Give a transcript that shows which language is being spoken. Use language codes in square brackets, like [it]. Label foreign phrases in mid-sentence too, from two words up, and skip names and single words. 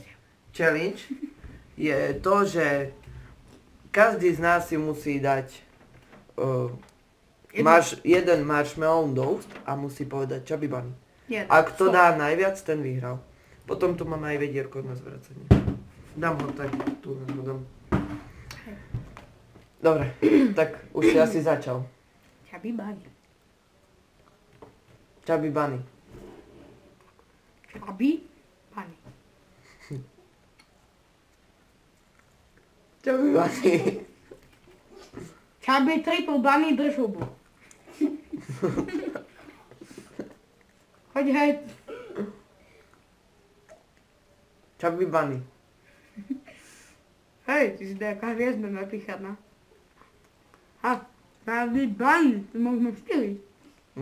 [sk] Challenge je to, že každý z nás si musí dať jeden marshmallow do úst a musí povedať Chubby Bunny. A kto dá najviac, ten vyhral. Potom tu máme aj vedierko na zvracanie. Dám ho tak, tu ho dám. Dobre, tak už si asi začal. Chubby Bunny. Chubby Bunny. Chubby Bunny. Chubby Bunny. Chubby Triple Bunny drž hubu. Choď hej. Chubby Bunny. Hej, ty si nejaká hviezda napíchaná. Ha, Chubby Bunny, to môžeme 4.